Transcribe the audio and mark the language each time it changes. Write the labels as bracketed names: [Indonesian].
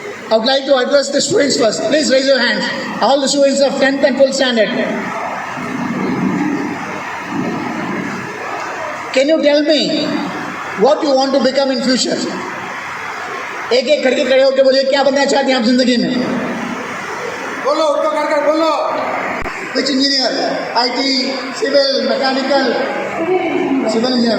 [English] I would like to address the students first. Please raise your hands. All the students of 10th and 12th standard. Can you tell me what you want to become in future? [Hindi] एक एक करके खड़े होकर बोलिए क्या बनना चाहते हैं आप जिंदगी में. बोलो, उठो कर बोलो. [English] Which engineer? IT, civil, mechanical, civil engineer.